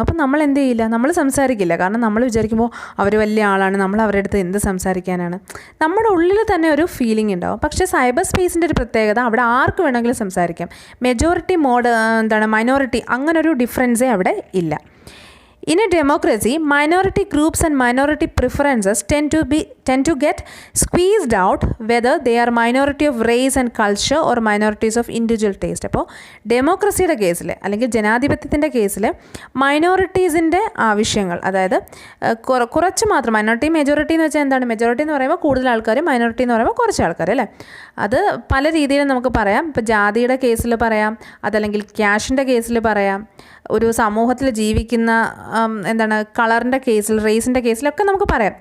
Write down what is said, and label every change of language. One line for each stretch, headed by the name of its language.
Malayalam: അപ്പം നമ്മൾ എന്ത് ചെയ്യില്ല, നമ്മൾ സംസാരിക്കില്ല. കാരണം നമ്മൾ വിചാരിക്കുമ്പോൾ അവർ വലിയ ആളാണ്, നമ്മൾ അവരുടെ അടുത്ത് എന്ത് സംസാരിക്കാനാണ്, നമ്മുടെ ഉള്ളിൽ തന്നെ ഒരു ഫീലിംഗ് ഉണ്ടാവും. പക്ഷേ സൈബർ സ്പേസിൻ്റെ ഒരു പ്രത്യേകത, അവിടെ ആർക്ക് വേണമെങ്കിലും സംസാരിക്കാം. മെജോറിറ്റി മൈനോറിറ്റി അങ്ങനൊരു ഡിഫറൻസേ അവിടെ ഇല്ല.
English: In a democracy, minority groups and minority preferences tend to get squeezed out, whether they are minority of race and culture or minorities of individual taste.
Malayalam: അപ്പോൾ ഡെമോക്രസിയുടെ കേസിൽ അല്ലെങ്കിൽ ജനാധിപത്യത്തിൻ്റെ കേസിൽ മൈനോറിറ്റീസിൻ്റെ ആവശ്യങ്ങൾ, അതായത് കുറച്ച് മാത്രം, മൈനോറിറ്റി മെജോറിറ്റി എന്ന് വെച്ചാൽ എന്താണ്, മെജോറിറ്റി എന്ന് പറയുമ്പോൾ കൂടുതൽ ആൾക്കാർ, മൈനോറിറ്റി എന്ന് പറയുമ്പോൾ കുറച്ച് ആൾക്കാർ അല്ലേ. അത് പല രീതിയിലും നമുക്ക് പറയാം. ഇപ്പോൾ ജാതിയുടെ കേസിൽ പറയാം, അതല്ലെങ്കിൽ ക്യാഷിൻ്റെ കേസിൽ പറയാം, ഒരു സമൂഹത്തിൽ ജീവിക്കുന്ന കളറിൻ്റെ കേസിൽ, റേസിൻ്റെ കേസിലൊക്കെ നമുക്ക് പറയാം.